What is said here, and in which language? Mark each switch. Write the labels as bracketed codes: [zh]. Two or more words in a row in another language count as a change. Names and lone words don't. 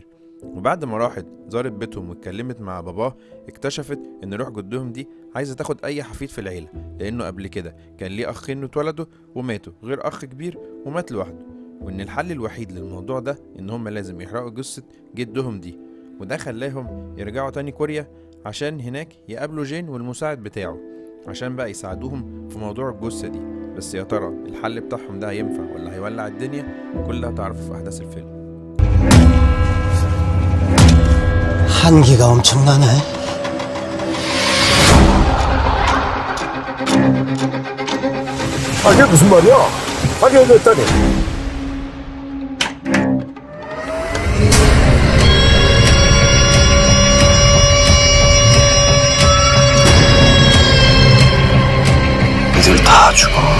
[ar] وبعد ما راحت زارت بيتهم واتكلمت مع باباه اكتشفت ان روح جدهم دي عايزه تاخد اي حفيد في العيله، لانه قبل كده كان ليه اخين اتولدوا وماتوا غير اخ كبير ومات لوحده، وان الحل الوحيد للموضوع ده ان هم لازم يحرقوا جثه جدهم دي. وده خلاهم يرجعوا تاني كوريا عشان هناك يقابلوا جين والمساعد بتاعه عشان بقى يساعدوهم في موضوع الجثه دي. بس يا ترى الحل بتاعهم ده هينفع ولا هيولع الدنيا؟ كل ده هتعرفه في احداث الفيلم. [ko] 한기가 엄청나네. 이게 무슨 말이야? 가격이 했다니. 애들 다 죽어.